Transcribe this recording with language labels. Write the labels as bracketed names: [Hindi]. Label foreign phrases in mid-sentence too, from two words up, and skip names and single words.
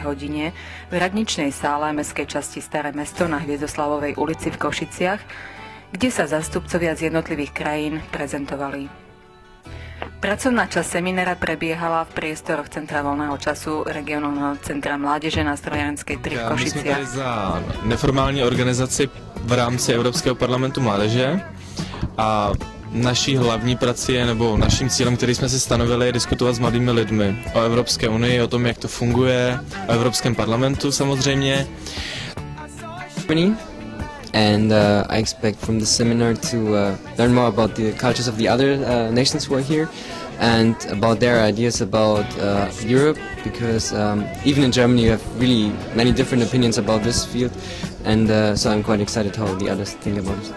[Slovak] hodine v radničnej sále mestskej časti Staré mesto na Hviezdoslavovej ulici v Košiciach, kde sa zástupcovia z jednotlivých krajín prezentovali. Pracovná časť seminára prebiehala v priestoroch Centra voľného času regionálneho centra mládeže na Strojárenskej 3 v Košiciach. [Czech] My jsme tady za neformální organizaci v rámci Evropského parlamentu mládeže a naší hlavní prací je, nebo naším cílem, který jsme si stanovili, je diskutovat s mladými lidmi o Evropské unii, o tom, jak to funguje, o Evropském parlamentu samozřejmě. [English] And I expect from the seminar to learn more about the cultures of the other nations who are here and about their ideas about Europe, because even in Germany you have really many different opinions about this field, and so I'm quite excited how the others think about it.